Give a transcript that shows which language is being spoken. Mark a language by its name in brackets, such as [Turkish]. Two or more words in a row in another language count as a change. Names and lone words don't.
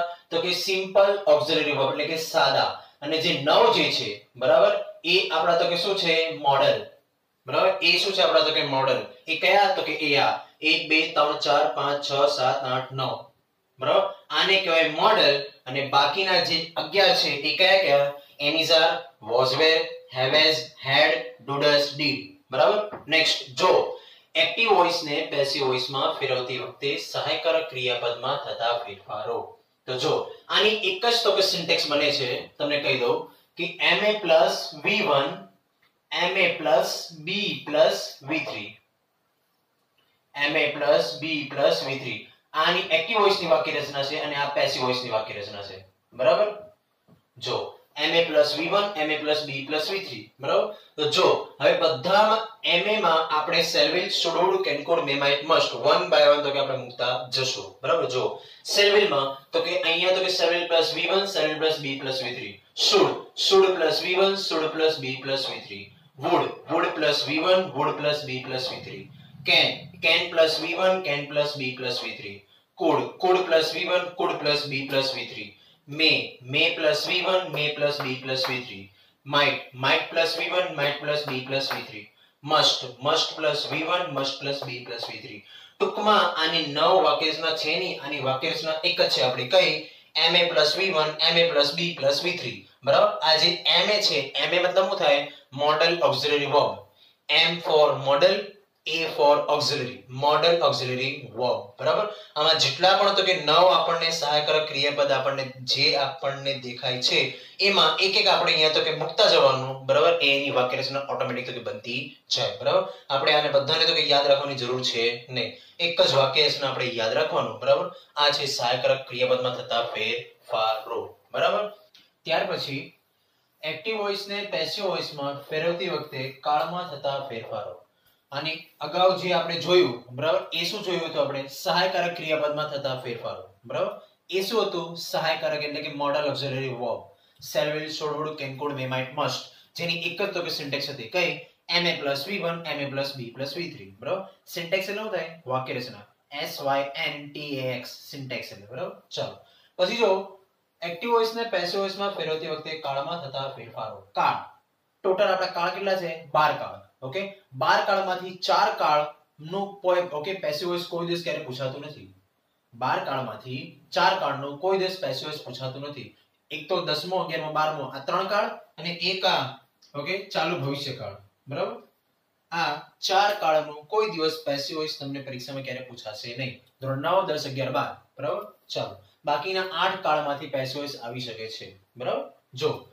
[Gujarati] તો કે [English] simple auxiliary verb [Gujarati] એટલે કે સાદા, અને જે 9 જે છે, બરાબર, એ આપણા તો કે શું છે? મોડલ, બરાબર। એ શું છે આપણા તો કે મોડલ? એ કયા? તો કે એ આ 1 2 3 4 5 6 7 8 9, બરાબર, આને કહેવાય મોડલ। અને બાકીના જે 11 છે એ કયા કયા? [English] am is are, was were, have has, had, do does, did, [Gujarati] બરાબર। નેક્સ્ટ, જો [English] active voiceને passive voiceમાં [Gujarati] ફેરવતી વખતે સહાયકારક ક્રિયાપદમાં થતા ફેરફારો। તો જો આની એક જ તો કે સિન્ટેક્સ બને છે, તમને કહી દઉં કે [English] ma plus v1 ma plus b plus v3, ma plus b plus v3, [Gujarati] આની [English] active voiceની [Gujarati] વાક્ય રચના છે અને આ [English] passive voiceની [Gujarati] વાક્ય રચના છે, બરાબર। [English] જો ma plus v1 ma plus b plus v3, બરાબર। [Gujarati] તો જો હવે બધામાં ma માં આપણે [English] shall will, should would, can could, may might, must one by one [Gujarati] તો કે આપણે મૂકતા જશું, બરાબર। [English] જો shall will [Gujarati] માં તો કે અહીંયા તો કે [English] shall will plus v1 shall will plus b plus v3, should plus v1 should plus b plus v3, would plus v1 would plus b plus v3, can plus v1 can plus b plus v3 could plus v1 could plus b plus v3 may plus v1 may plus b plus v3 might plus v1 might plus b plus v3 must plus v1 must plus b plus v3 [Gujarati] ટૂંકમાં આની 9 વાક્યરચના છે ની આની વાક્યરચના એક જ છે આપણે કઈ [English] ma plus v1 ma plus b plus v3 [Gujarati] બરાબર આ જે [English] ma છે ma [Gujarati] મતલબ શું થાય [English] modal auxiliary verb m for model a for auxiliary verb [Gujarati] બરાબર આમાં જેટલા પણ તો કે 9 આપણને સહાયકારક ક્રિયાપદ આપણને જે આપણને દેખાય છે એમાં એક એક આપણે અહીંયા તો કે મુકતા જવાનું બરાબર એ ની વાક્યરચના ઓટોમેટિક તો કે બનતી જાય બરાબર આપણે આને બધાને તો કે યાદ રાખવાની જરૂર છે નહીં એક જ વાક્યરચના આપણે યાદ રાખવાનું બરાબર આ છે સહાયકારક ક્રિયાપદમાં થતા ફેરફારો બરાબર ત્યાર પછી [English] active voice [Gujarati] ને [English] passive voice [Gujarati] માં ફેરવતી વખતે કાળમાં થતા ફેરફારો અને અગાઉ જે આપણે જોયું બરાબર એ શું જોયું હતું આપણે સહાયકારક ક્રિયાપદમાં થતા ફેરફારો બરાબર એ શું હતું સહાયકારક એટલે કે [English] modal auxiliary verb shall will should would can could may might must [Gujarati] જેની એક જ તો કે સિન્ટેક્સ હતી કઈ [English] ma plus v1 ma plus b plus v3 [Gujarati] બરાબર સિન્ટેક્સ એટલે શું થાય વાક્યરચના [English] syntax syntax [Gujarati] એટલે બરાબર ચાલો પછી જો [English] active voice [Gujarati] ને [English] passive voice [Gujarati] માં ફેરવતી વખતે કાળમાં થતા ફેરફારો કાળ ટોટલ આપણા કાળ કેટલા છે 12 કાળ ઓકે 12 કાળમાંથી 4 કાળનું ઓકે [English] passive voice [Gujarati] કોઈ દિવસ ક્યારે પૂછાતું નથી 12 કાળમાંથી 4 કાળનું કોઈ દિવસ [English] passive voice [Gujarati] પૂછાતું નથી એક તો 10મો 11મો 12મો આ 3 કાળ અને એક આ ઓકે ચાલુ ભવિષ્યકાળ બરાબર આ 4 કાળનું કોઈ દિવસ [English] passive voice [Gujarati] તમને પરીક્ષામાં ક્યારે પૂછાશે નહીં ધોરણ 9 10 11 12 બરાબર ચાલો બાકીના 8 કાળમાંથી પેસિવ વોઇસ આવી શકે છે બરાબર જો